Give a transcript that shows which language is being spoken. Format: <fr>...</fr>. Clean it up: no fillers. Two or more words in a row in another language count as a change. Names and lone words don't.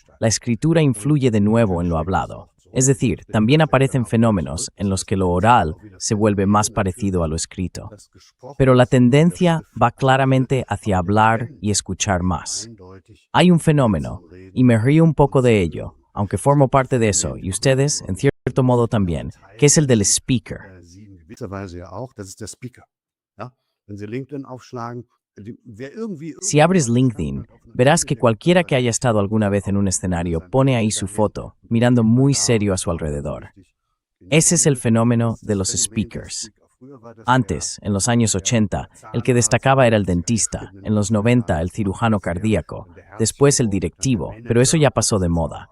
<es>La escritura influye de nuevo en lo hablado. Es decir, también aparecen fenómenos en los que lo oral se vuelve más parecido a lo escrito. Pero la tendencia va claramente hacia hablar y escuchar más. Hay un fenómeno, y me río un poco de ello, aunque formo parte de eso, y ustedes, en cierto modo también, que es el del speaker.</es> <de>Sie in gewisser Weise ja auch, das ist der Speaker. Ja? Wenn Sie LinkedIn aufschlagen, wer irgendwie</de> <es>Si abres LinkedIn, verás que cualquiera que haya estado alguna vez en un escenario pone ahí su foto, mirando muy serio a su alrededor. Ese es el fenómeno de los speakers. Antes, en los años 80, el que destacaba era el dentista, en los 90 el cirujano cardíaco, después el directivo, pero eso ya pasó de moda.</es>